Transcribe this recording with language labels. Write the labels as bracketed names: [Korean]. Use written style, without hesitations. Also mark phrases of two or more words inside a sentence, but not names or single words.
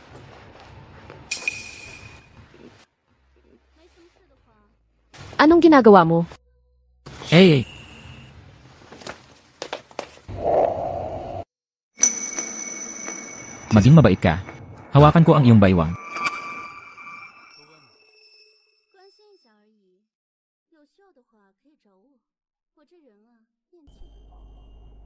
[Filipino] Anong ginagawa mo? Eh! Maging mabait ka. Hawakan ko ang iyong baywang. [Chinese] 关心一下而已，有需要的话可以找我。我这人啊，念旧。